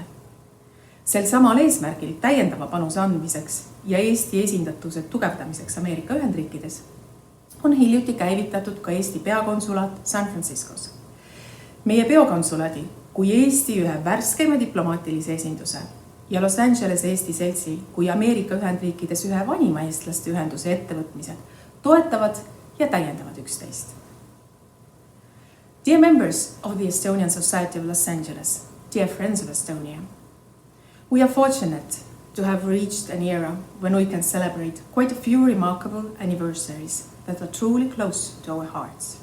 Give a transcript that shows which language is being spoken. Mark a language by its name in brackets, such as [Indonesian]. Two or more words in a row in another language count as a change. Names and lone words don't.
[Estonian] Sel samal eesmärgil täiendava panuse andmiseks ja Eesti esindatuse tugevdamiseks Ameerika Ühendriikides on hiljuti käivitatud ka Eesti peakonsulaat San Franciscos. Meie peakonsulaadi kui Eesti ühe värskeima diplomaatilise esinduse ja Los Angeles Eesti Seltsi kui Ameerika Ühendriikides ühe vanima eestlaste ühenduse ettevõtmised toetavad ja täiendavad üksteist. [English] Dear members of the Estonian Society of Los Angeles, dear friends of Estonia, we are fortunate to have reached an era when we can celebrate quite a few remarkable anniversaries that are truly close to our hearts.